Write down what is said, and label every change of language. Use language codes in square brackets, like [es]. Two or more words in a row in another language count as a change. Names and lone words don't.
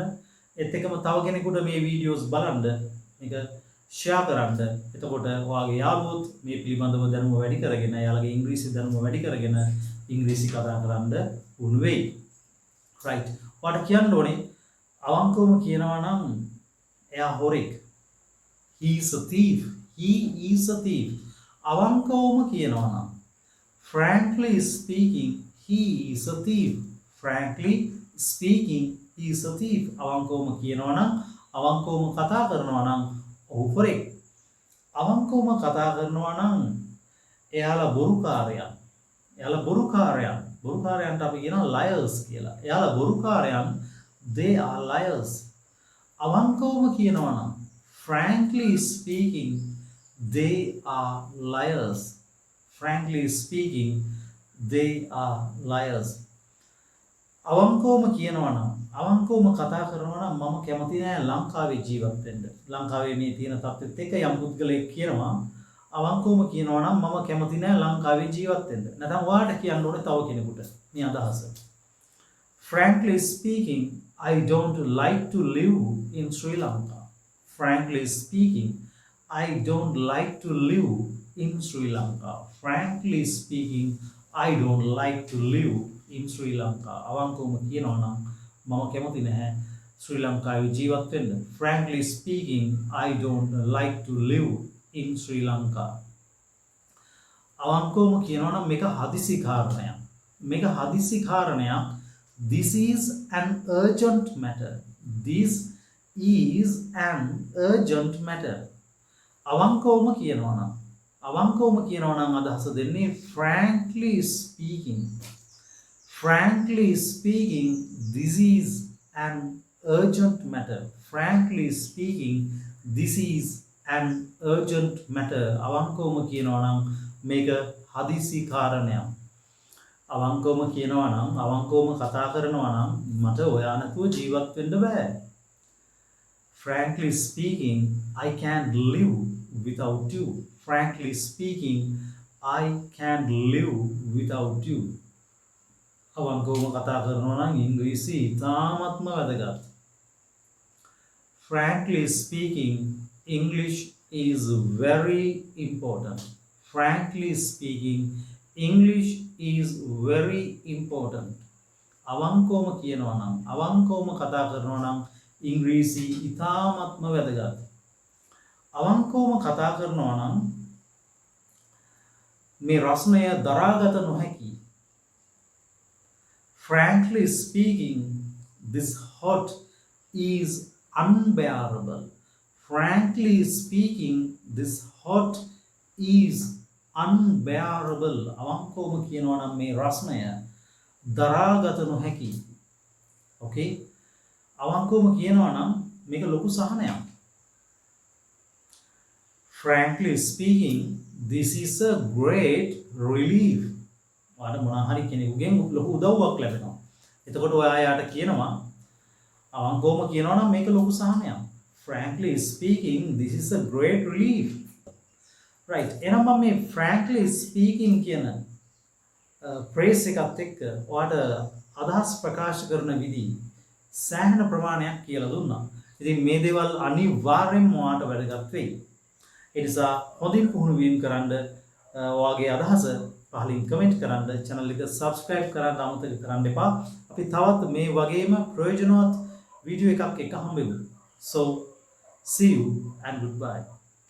[si] ඒත් එක්කම තව කෙනෙකුට මේ වීඩියෝස් බලන්න මේක share කරන්න. එතකොට ඔයාගේ යාළුවොත් මේ පිළිබඳව දැනුම වැඩි කරගෙන එයාලගේ ඉංග්‍රීසි දැනුම වැඩි කරගෙන ඉංග්‍රීසි කතා කරන්න පුහුණු වෙයි. [en] right. [si] ඔයාට කියන්න ඕනේ අවංකවම කියනවා නම් එයා හොරෙක්. [en] He is a thief. He is a thief. [si] අවංකවම කියනවා නම් [en] frankly speaking he is a thief. Frankly speaking he is a thief. [si] අවංකවම කියනවා නම් අවංකවම කතා කරනවා නම් ඔහු හොරෙක්. අවංකවම කතා කරනවා නම් එයාලා බොරුකාරයන්. එයාලා බොරුකාරයන්. බොරුකාරයන්ට අපි කියනවා liars කියලා. එයාලා බොරුකාරයන්. [en] They are liars. [si] අවංකවම කියනවා නම් [en] frankly speaking they are liars. Frankly speaking they are liars. [si] අවංකවම කියනවා නම් අවංකවම කතා කරනවා නම් මම කැමති නෑ ලංකාවේ ජීවත් වෙන්න. ලංකාවේ මේ තියෙන තත්ත්වෙත් එක්ක යම් පුද්ගලයෙක් කියනවා අවංකවම කියනවා නම් මම කැමති නෑ ලංකාවේ ජීවත් වෙන්න. නැත්නම් ඔයාට කියන්න ඕනේ තව කෙනෙකුට මේ අදහස. [en] Frankly speaking, I don't like to live in Sri Lanka. Frankly speaking, I don't like to live in Sri Lanka. Frankly speaking, I don't like to live in Sri Lanka. [si] අවංකවම කියනවා නම් මම කැමති නැහැ ශ්‍රී ලංකාවේ ජීවත් වෙන්න. [en] Frankly speaking, I don't like to live in Sri Lanka. [si] අවංකවම කියනවා නම් මේක හදිසි කාරණයක්. මේක හදිසි කාරණයක්. [en] This is an urgent matter. This is an urgent matter. [si] අවංකවම කියනවා නම් අදහස දෙන්නේ [en] frankly speaking. Frankly speaking, this is an urgent matter. Frankly speaking, this is an urgent matter. [si] අවංකවම කියනවා නම් මේක හදිසි කාරණයක්. අවංකවම කියනවා නම් අවංකවම කතා කරනවා නම් මට ඔයා නැතුව ජීවත් වෙන්න බෑ. [en] Frankly speaking, I can't live without you. Frankly speaking, I can't live without you. [si] අවංකවම කතා කරනවා නම් ඉංග්‍රීසි ඉතාමත්ම වැදගත්. [en] Frankly speaking, English is very important. Frankly speaking, English is very important. [si] අවංකවම කියනවා නම් අවංකවම කතා කරනවා නම් ඉංග්‍රීසි ඉතාමත්ම වැදගත්. අවංකවම කතා කරනවා නම් මේ රස්නය දරාගත නොහැකි. [en] Frankly speaking, this hot is unbearable. Frankly speaking, this hot is unbearable. [si] අවංකවම කියනවා නම් මේ රස්නය දරාගත නොහැකි. [en] Okay? [si] අවංකවම කියනවා නම් මේක ලොකු සහනයක්. [en] Frankly speaking, this is a great relief. [si] ඔයාලට මොනවා හරි කෙනෙකුගෙන් ලොකු උදව්වක් ලැබෙනවා. එතකොට ඔයා යාට කියනවා අවංකවම කියනවා නම් මේක ලොකු සහනයක්. [en] Frankly speaking, this is a great relief. Right. [si] එහෙනම් මම මේ [en] frankly speaking [si] කියන phrase එකත් එක්ක ඔයාට අදහස් ප්‍රකාශ කරන විදිහ සෑහෙන ප්‍රමාණයක් කියලා දුන්නා. ඉතින් මේ දේවල් අනිවාර්යෙන්ම ඔයාට වැදගත් වෙයි. ඒ නිසා හොඳින් පුහුණු වීම කරන්න ඔයාගේ අදහස පහලින් කමෙන්ට් කරන්න, channel එක subscribe කරන්න අමතක කරන්න එපා. අපි තවත් මේ වගේම ප්‍රයෝජනවත් වීඩියෝ එකක් එක හම්බෙමු. [en] So see you and goodbye.